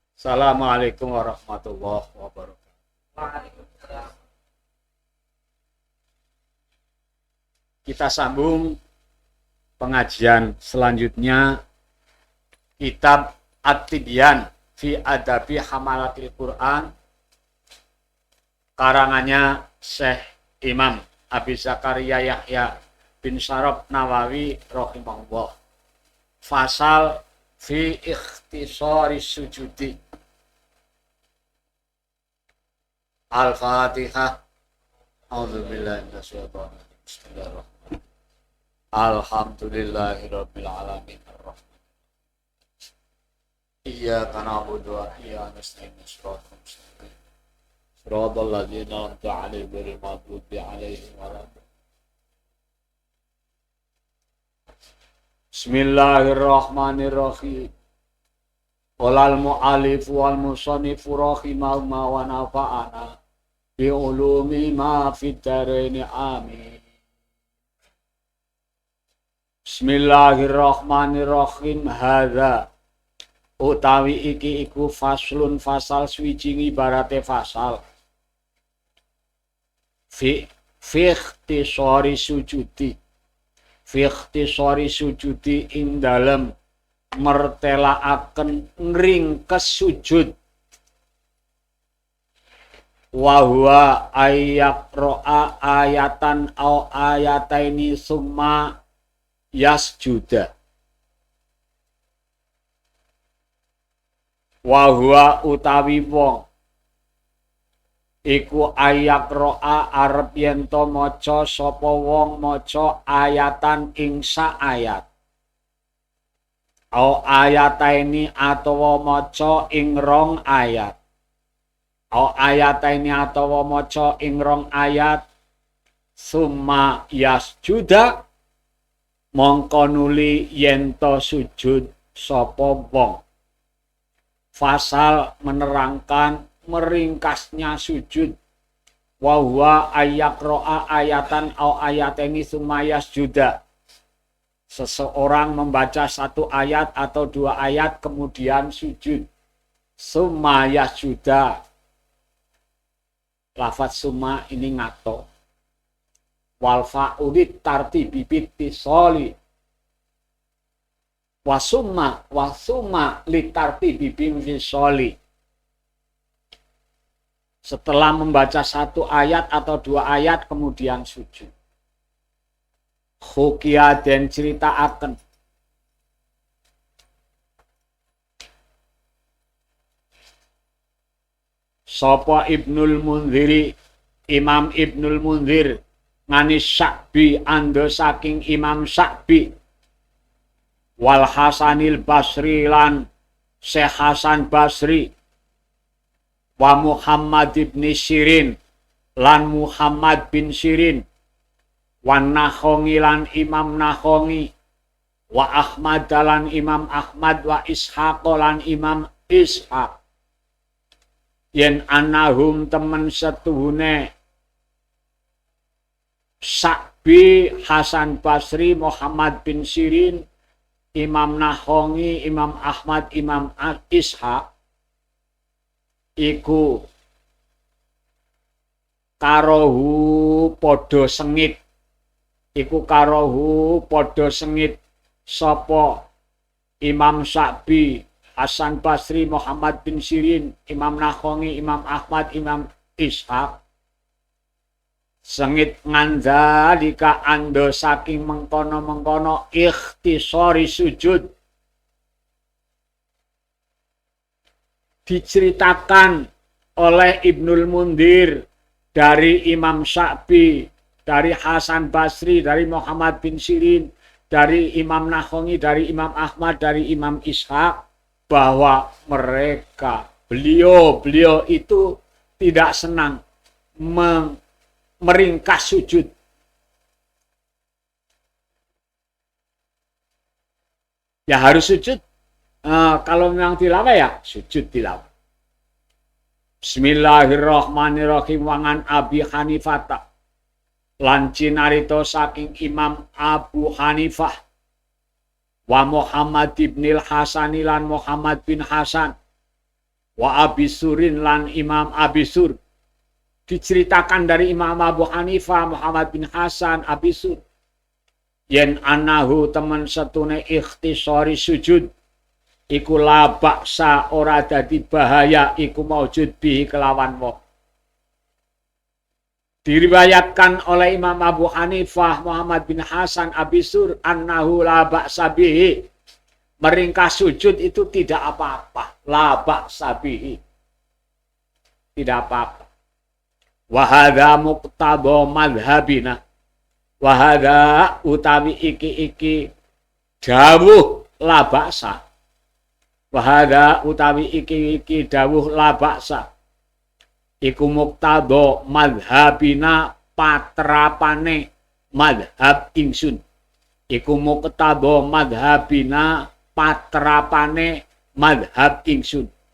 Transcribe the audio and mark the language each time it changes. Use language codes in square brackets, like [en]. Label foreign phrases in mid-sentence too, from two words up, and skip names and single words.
[ar] السلام عليكم ورحمة الله وبركاته. Waalaikumsalam. [id] Kita sambung pengajian selanjutnya kitab At-Tibyan fi Adabi Hamalatil Quran karangannya Syekh Imam Abi Zakaria Yahya bin Syaraf Nawawi rahimahullah. [ar] فصل في اختصار السجود. Al-Fatihah. أعوذ بالله من الشيطان الرجيم. بسم الله الرحمن الرحيم. الحمد لله رب العالمين الرحمن. إياك نعبد وإياك نستعين. صراط الذين أنعمت عليهم غير المغضوب عليهم ولا الضالين. Bismillahirrahmanirrahim. قال المؤلف والمصنف رحمه الله ونفعنا بعلوم ما في الدارين آمين. Bismillahirrahmanirrahim. Hadza [jv] utawi iki iku [ar] faslun [jv] fasal swijing ibarate fasal [ar] في اختصار السجود [jv] ing dalem mertelaaken ngringkes sujud [ar] وهو رأى آية أو آيتين ثم يسجد. وهو [jv] utawi wong iku ro'a arep yen to maca sapa wong maca ayatan ing sak ayat [ar] أو آيتين [jv] atawa maca ing rong ayat [ar] أو آيتين [jv] atawa maca ing rong ayat [ar] ثم يسجد [jv] mongko nuli yen to sujud sapa wong. [id] Fasal menerangkan meringkasnya sujud [ar] وهو رأى آية أو آيتين ثم يسجد. [id] Seseorang membaca satu ayat atau dua ayat kemudian sujud. [ar] ثم يسجد. [id] Lafaz summa ini ngato. [ar] والفاء للترتيب بالاتصال. وثم للترتيب بالانفصال. [id] Setelah membaca satu ayat atau dua ayat kemudian sujud. [jv] Hukia [id] dan cerita akan [jv] Sopo Ibnul Munziri, Imam Ibnul Munzir ngani Sya'bi ando saking Imam Sya'bi wal Hasanil Basri lan Syekh Hasan Basri wa Muhammad ibn Sirin lan Muhammad bin Sirin wa Nakhongi lan Imam Nakhongi wa Ahmad lan Imam Ahmad wa Ishaq lan Imam Ishaq yen anahum temen setuhune Sya'bi, Hasan Basri, Muhammad bin Sirin, Imam Nakhongi, Imam Ahmad, Imam Ishaq iku karohu podo sengit sapa Imam Sya'bi, Hasan Basri, Muhammad bin Sirin, Imam Nakhongi, Imam Ahmad, Imam Ishaq sengit ngandalika ando saking mengkono-mengkono ikhtisari sujud. [id] Diceritakan oleh Ibnul Munzir dari Imam Sya'bi, dari Hasan Basri, dari Muhammad bin Sirin, dari Imam Nakhongi, dari Imam Ahmad, dari Imam Ishaq bahwa beliau itu tidak senang meringkas sujud. Ya harus sujud. Kalau memang tilawah ya sujud tilawah. [ar] Bismillahirrahmanirrahim. [jv] Wangan Abi Hanifah lan cinarito saking Imam Abu Hanifah wa Muhammad ibnil Hasani lan Muhammad bin Hasan wa Abisurin lan Imam Abisur. [id] Diceritakan dari [jv] Imam Abu Hanifah Muhammad bin Hasan Abisur yen anahu temen setune ikhtisari sujud iku [ar] لا بأس [jv] ora dadi bahaya iku [ar] موجود به [jv] kelawan wong. [id] Diriwayatkan oleh Imam Abu Hanifah Muhammad bin Hasan Abisur [ar] أنه لا بأس به, [id] meringkas sujud itu tidak apa-apa, [ar] لا بأس به, [id] tidak apa-apa. [ar] وهذا مقتضى مذهبنا, [jv] wahada utawi iki dawuh [ar] لا بأس، وهذا [jv] utawi iki dawuh [ar] لا بأس, [jv] iku [ar] مقتضى مذهبنا [jv] patrapane madhab ingsun, iku [ar] مقتضى مذهبنا [jv] patrapane madhab ingsun.